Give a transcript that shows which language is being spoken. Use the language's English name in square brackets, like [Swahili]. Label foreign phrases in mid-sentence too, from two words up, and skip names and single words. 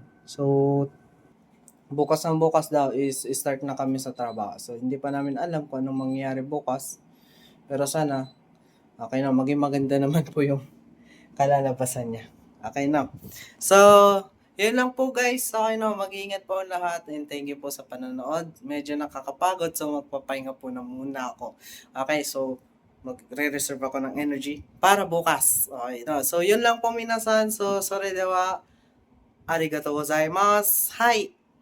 [Filipino] So, bukas daw is start na kami sa trabaho. So, hindi pa namin alam kung anong mangyayari bukas. Pero sana, okay na, maging maganda naman po yung kalalabasan niya. Okay na. So, yun lang po guys. Okay na, mag-iingat po ang lahat. [English] And thank you [Filipino] po sa panonood. Medyo nakakapagod, so magpapahinga po na muna ako. Okay, so, magre-reserve ako ng energy para bukas. Okay, no? So, yun lang po minasan. So, sorry dewa. [Japanese] ありがとうございます. [English] Hi!